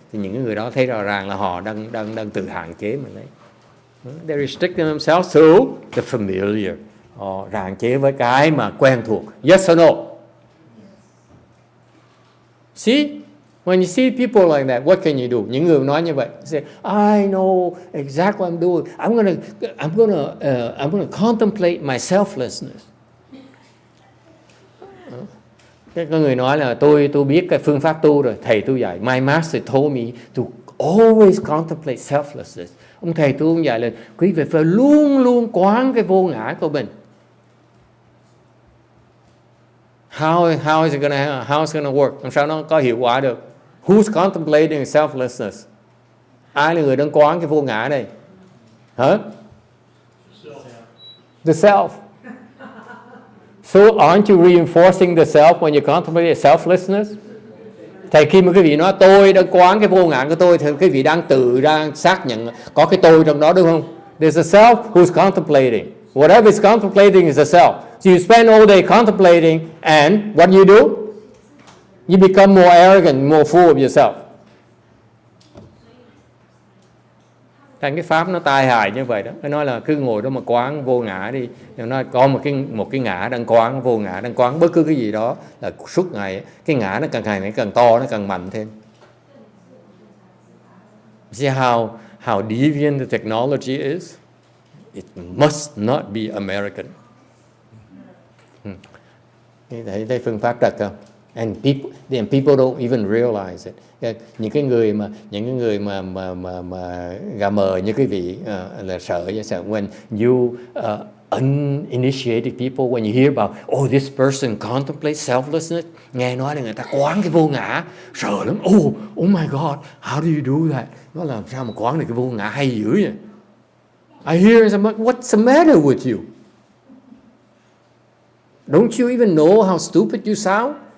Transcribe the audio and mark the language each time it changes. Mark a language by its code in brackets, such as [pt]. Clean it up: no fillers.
[vi] Thì những người đó thấy rõ ràng là họ đang tự hạn chế mình đấy. [en] They're restricting themselves to the familiar. [vi] Họ hạn chế với cái mà quen thuộc. [en] Yes or no? See? When you see people like that, what can you do? [vi] Những người nói như vậy, [en] say, I know exactly what I'm doing. I'm gonna contemplate my selflessness. [vi] Cái có người nói là tôi biết cái phương pháp tu rồi, thầy tôi dạy. [en] My master told me to always contemplate selflessness. [vi] Ông thầy tôi cũng dạy là quý vị phải luôn luôn quán cái vô ngã của mình. [en] How is it gonna work? [vi] Làm sao nó có hiệu quả được? [en] Who's contemplating selflessness? [vi] Ai là người đang quán cái vô ngã đây? Hả? [en] The self. So aren't you reinforcing the self when you contemplate selflessness? [vi] Thầy khi mà quý vị nói tôi đang quán cái vô ngã của tôi thì quý vị đang xác nhận có cái tôi trong đó đúng không? [en] There's a self who's contemplating. Whatever is contemplating is a self. So you spend all day contemplating and what you do? You become more arrogant, more full of yourself. [vi] Thành cái pháp nó tai hại như vậy đó. Nó nói là cứ ngồi đó mà quán vô ngã đi. Nó nói có một cái ngã đang quán, vô ngã đang quán bất cứ cái gì đó là suốt ngày cái ngã nó càng ngày nó càng to, nó càng mạnh thêm. [en] See how deviant the technology is? It must not be American. [vi] Thấy phương pháp trật không? [en] And people don't even realize it. [vi] Những cái người mà gà mờ như quý vị là sợ [en] when you uninitiated people, when you hear about this person contemplates selflessness, [vi] nghe nói là người ta quán cái vô ngã, sợ lắm. [en] Oh my God, how do you do that? [vi] Nó làm sao mà quán được cái vô ngã hay dữ vậy? [en] I hear somebody, what's the matter with you? Don't you even know how stupid you sound?